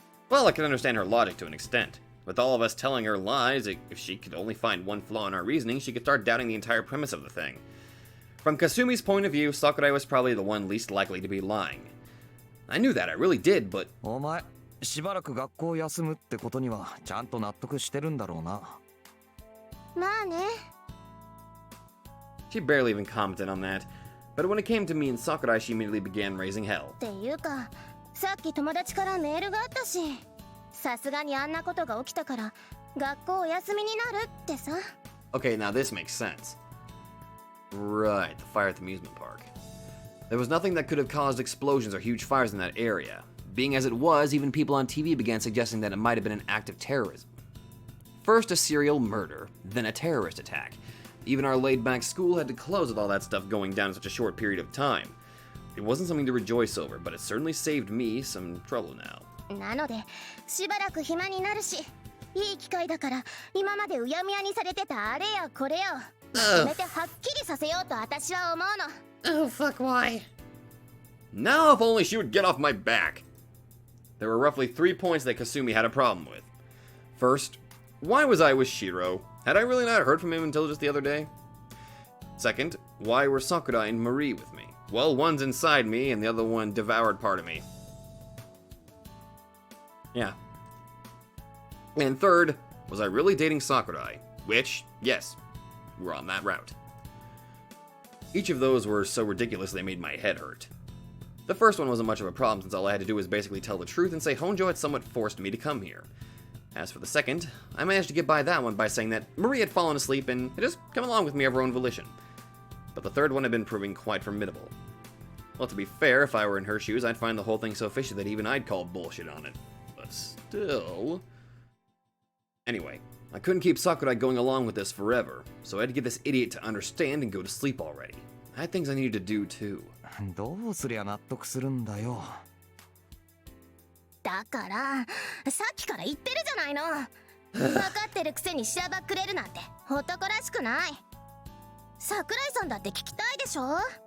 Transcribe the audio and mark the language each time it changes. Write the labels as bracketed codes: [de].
[en] Well, I can understand her logic to an extent. With all of us telling her lies, if she could only find one flaw in our reasoning, she could start doubting the entire premise of the thing. From Kasumi's point of view, Sakurai was probably the one least likely to be lying. I knew that, I really did, but... [ja] お前、しばらく学校休むってことにはちゃんと納得してるんだろうな。まあね。 [en] She barely even commented on that. But when it came to me and Sakurai, she immediately began raising hell. [ja] っていうか、さっき友達からメールがあったし、さすがにあんなことが起きたから学校お休みになるってさ。 [en] Okay, now this makes sense. Right, the fire at the amusement park. There was nothing that could have caused explosions or huge fires in that area. Being as it was, even people on TV began suggesting that it might have been an act of terrorism. First a serial murder, then a terrorist attack. Even our laid-back school had to close with all that stuff going down in such a short period of time. it wasn't something to rejoice over, but it certainly saved me some trouble now. [ja] なのでしばらく暇になるし、いい機会だから今までうやむやにされてたあれやこれをまとめてはっきりさせようと私は思うの。 [en] Oh, fuck, why? Now if only she would get off my back. There were roughly 3 points that Kasumi had a problem with. First, why was I with Shiro? Had I really not heard from him until just the other day? Second, why were Sakurai and Marie with me? Well, one's inside me and the other one devoured part of me. Yeah. And third, was I really dating Sakurai? Which, yes, we're on that route. Each of those were so ridiculous they made my head hurt. The first one wasn't much of a problem since all I had to do was basically tell the truth and say Honjo had somewhat forced me to come here. As for the second, I managed to get by that one by saying that Marie had fallen asleep and had just come along with me of her own volition. But the third one had been proving quite formidable. Well, to be fair, if I were in her shoes, I'd find the whole thing so fishy that even I'd call bullshit on it. But still... Anyway, I couldn't keep Sakurai going along with this forever, so I had to get this idiot to understand and go to sleep already. I had things I needed to do too. [ja] どうすりゃ納得するんだよ。だからさっきから言ってるじゃないの。分かってるくせにしらばっくれるなんて男らしくない。桜井さんだって聞きたいでしょ。